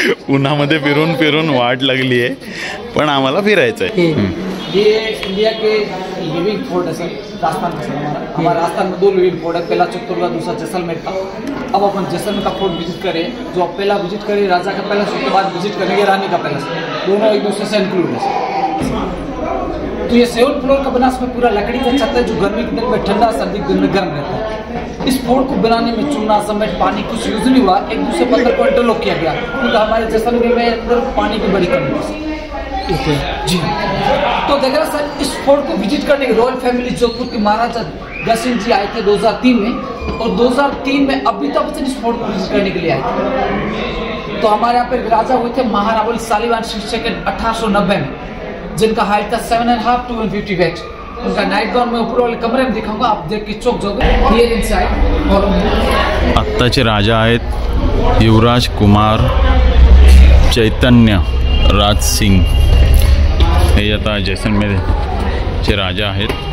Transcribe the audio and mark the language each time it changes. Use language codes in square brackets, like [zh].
[mr] उन्हामध्ये फिरून फिरून वाट लागली आहे, पण आम्हाला फिरायचं आहे. [hi] ये इंडिया के लिविंग फोर्ट है सर, राजस्थान में. सर हमारा राजस्थान में 2 लिविंग फोर्ट है, पहला चित्तौड़गढ़, दूसरा जैसलमेर का. अब अपन जैसलमेर का फोर्ट विजिट करें. जो आप पहला विजिट करें राजा का पैलेस, उसके बाद विजिट करेंगे रानी का पैलेस. दोनों एक दूसरे से इंक्लूड है. तो ये 7 फ्लोर का बना, इसमें पूरा लकड़ी का छत है, जो गर्मी के दिन में ठंडा, सर्दी के दिन में गर्म रहता है. इस फोर्ट को बनाने में चूना, सीमेंट, पानी कुछ यूज नहीं हुआ. एक दूसरे पत्थर को इंटरलॉक किया गया, क्योंकि हमारे जैसलमेर में अंदर पानी की बड़ी कमी है. जी तो देख रहे सर, इस फोर्ट को विजिट करने के रॉयल फैमिली जोधपुर के महाराजा दर्शन जी आए थे 2003 में, और 2003 में अमिताभ बच्चन इस फोर्ट को विजिट करने के लिए आए थे. तो हमारे यहाँ पे राजा हुए थे महारावल सालीवान सेकंड 1890 में, जिनका हाइट था 7.5 to 150 फीट. उनका नाइट गाउन में ऊपर वाले कमरे में दिखाऊंगा, आप देख के चौक जाओगे. ये इनसाइड. और [mr] आत्ताचे राजा आहेत युवराज कुमार चैतन्य राज सिंग. हे आता जैसलमेरचे राजा आहेत.